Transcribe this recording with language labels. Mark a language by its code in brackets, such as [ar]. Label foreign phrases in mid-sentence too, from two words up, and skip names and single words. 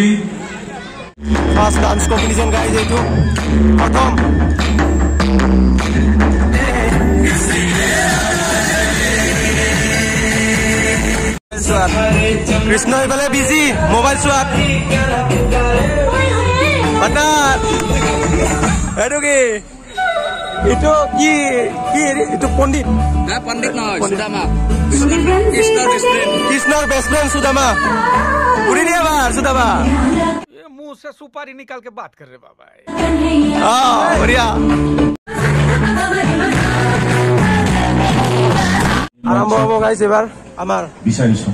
[en] first dance competition guys [as] এইটো প্ৰথম কৃষ্ণ এইফালে [en] busy mobile [as] চোৱাত এইটো কি এইটো কি এইটো পণ্ডিত কৃষ্ণৰ [en] best friend [as] সুদামা উড়ি দিয়ে বাৰ সুদামা [hi] मुंह से सुपारी निकाल के बात कर रहे बाबा [as] बढ़िया আৰম্ভ হ'ব গাইজ এবাৰ আমাৰ বিচাৰিছো